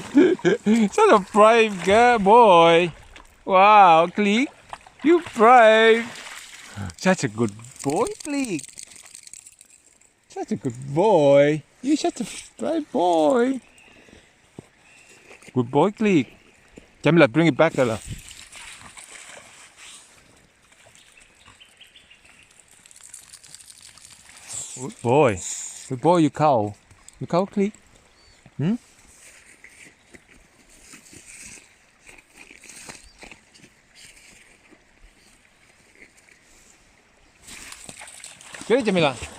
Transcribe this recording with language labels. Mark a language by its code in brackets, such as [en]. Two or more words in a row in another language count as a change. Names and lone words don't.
[en] Such a brave girl, boy. Wow, Kaliq. You brave. Such a good boy, Kaliq. Such a good boy. You're such a brave boy. Good boy, Kaliq. Jamilah, bring it back, Ella. Good boy. Good boy, you cow. You cow, Kaliq. Hmm? Get it, Jamilah.